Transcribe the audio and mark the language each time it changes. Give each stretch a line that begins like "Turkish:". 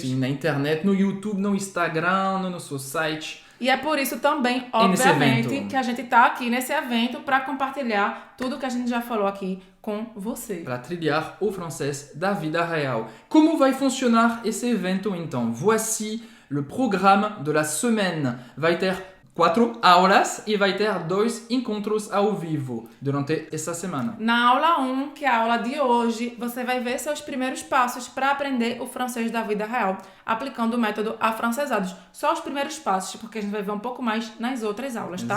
Portuguese: Sim, na internet, no YouTube, no Instagram, no nosso site. E é por isso também, obviamente, que a gente está aqui nesse evento para compartilhar tudo que a gente já falou aqui com você. Para trilhar o francês da vida real. Como vai funcionar esse evento então?
French: Voici le programme de la semaine.
Portuguese: Vai ter 4 aulas e vai ter 2 encontros ao vivo durante essa semana. Na aula 1, que é a aula de hoje, você vai ver seus primeiros passos para aprender o francês da vida real, aplicando o método Afrancesados. Só os primeiros passos, porque a gente vai ver um pouco mais nas outras aulas, tá?